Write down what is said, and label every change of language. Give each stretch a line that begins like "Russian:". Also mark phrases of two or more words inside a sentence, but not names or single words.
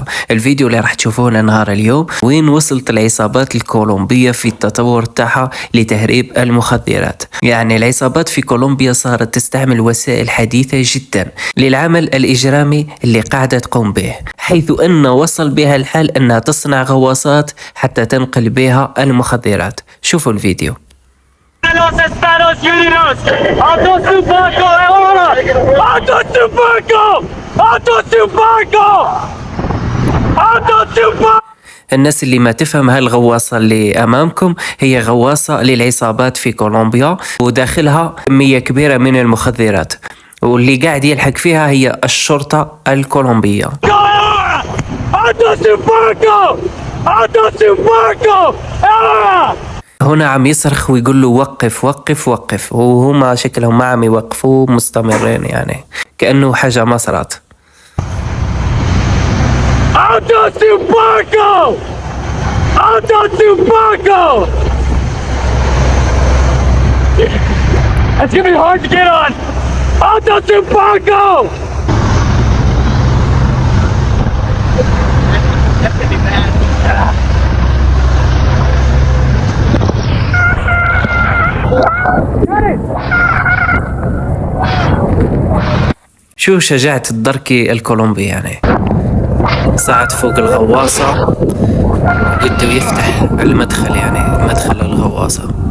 Arabic: الفيديو اللي راح تشوفوه نهار اليوم وين وصلت العصابات الكولومبية في التطور تاعها لتهريب المخدرات. يعني العصابات في كولومبيا صارت تستعمل وسائل حديثة جدا للعمل الإجرامي اللي قاعدة تقوم به، حيث أن وصل بها الحال أنها تصنع غواصات حتى تنقل بها المخدرات. شوفوا الفيديو.
Spanish: Los Estados Unidos, ¡Alto su barco ahora! ¡Alto su barco! ¡Alto su barco! ¡Alto su barco!
Arabic: الناس اللي ما تفهم، هالغواصة اللي أمامكم هي غواصة للعصابات في كولومبيا وداخلها كمية كبيرة من المخدرات، واللي قاعد يلحق فيها هي الشرطة الكولومبية.
Spanish: ¡Alto su barco! ¡Alto su barco! ahora!
Arabic: هنا عم يصرخ ويقول له وقف وقف وقف، وهما شكلهم ما عم يوقفوا، مستمرين يعني كأنه حاجة ما صارت.
Spanish: ¡Alto su barco! ¡Alto su barco!
English: It's gonna be hard to get on!
Spanish: ¡Alto su barco!
Arabic: شو شجاعة الدركي الكولومبي، يعني صعد فوق الغواصة بده يفتح المدخل، يعني مدخل الغواصة.